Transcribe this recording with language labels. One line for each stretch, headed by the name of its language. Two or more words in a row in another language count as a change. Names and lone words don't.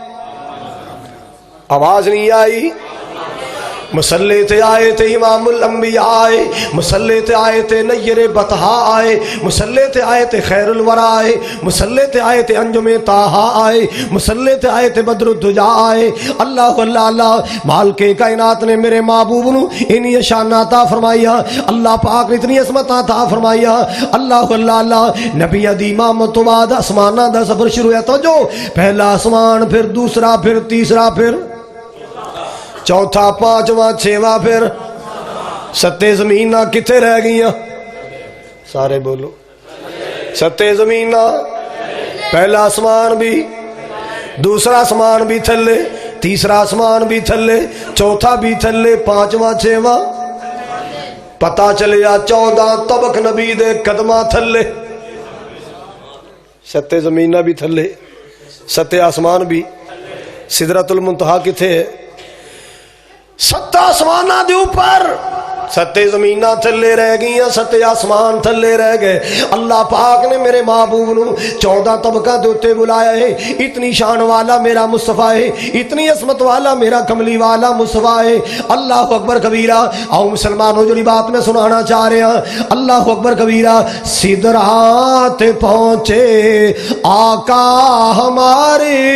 Punjabi: آواز نہیں آئی مسلح تے آئے تے امام الانبیاء آئے مسلح تے آئے تے نیر بطحا آئے مسلح تے آئے تے خیر الورا آئے مسلح تے آئے تے انجم طاہا آئے مسلح تے آئے تے بدر الدجا آئے اللہ اللہ اللہ مالک کائنات نے میرے محبوب نو انہی شان عطا فرمایا اللہ پاک نے اتنی عظمت عطا فرمایا اللہ اللہ اللہ نبی دی امامت تو بعد آسمانہ دا سفر شروع ہے تو جو پہلا آسمان پھر دوسرا پھر تیسرا پھر چوتھا پانچواں چھواں پھر ستے زمینہ کتے رہ گئیاں سارے بولو ستے زمینہ پہلا آسمان بھی دوسرا آسمان بھی تھلے تیسرا آسمان بھی تھلے چوتھا بھی تھلے پانچواں چھواں پتہ چلیا 14 طبق نبی دے قدمہ تھلے ستے زمینہ بھی تھلے ستے آسمان بھی سدرۃ المنتہا کتے ہے ست آسمانہ دے اوپر ستے زمینہ تھلے رہ گئی ستے آسمان تھلے رہ گئے اللہ پاک نے میرے محبوب نو 14 طبقہ دوتے بلایا ہے اتنی شان والا میرا مصطفیٰ ہے اتنی عظمت والا میرا کملی والا مصطفیٰ ہے
Arabic: اللہ اکبر کبیرہ
Urdu: آؤ مسلمانوں جو بات میں سنانا چاہ رہے ہیں
Arabic: اللہ اکبر کبیرہ
Punjabi: سدرات پہنچے آقا ہمارے